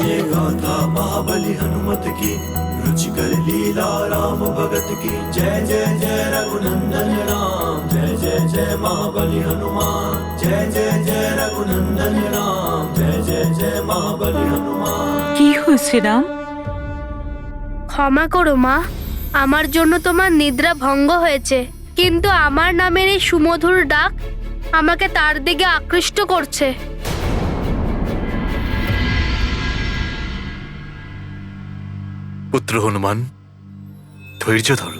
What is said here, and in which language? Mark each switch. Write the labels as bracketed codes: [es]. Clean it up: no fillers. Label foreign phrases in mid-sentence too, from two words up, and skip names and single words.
[hi] गाथा महाबली हनुमत की, रुचिकर लीला राम भगत की। जय जय जय रघुनंदन राम, जय जय जय महाबली हनुमान। जय जय जय रघुनंदन राम, जय जय जय महाबली हनुमान। [bn] কি হয়েছে রাম? ক্ষমা করো মা, আমার জন্য তোমার নিদ্রা ভঙ্গ হয়েছে, কিন্তু আমার নামের এই সুমধুর ডাক আমাকে তার দিকে আকৃষ্ট করছে। পুত্র হনুমান, ধৈর্য ধরো।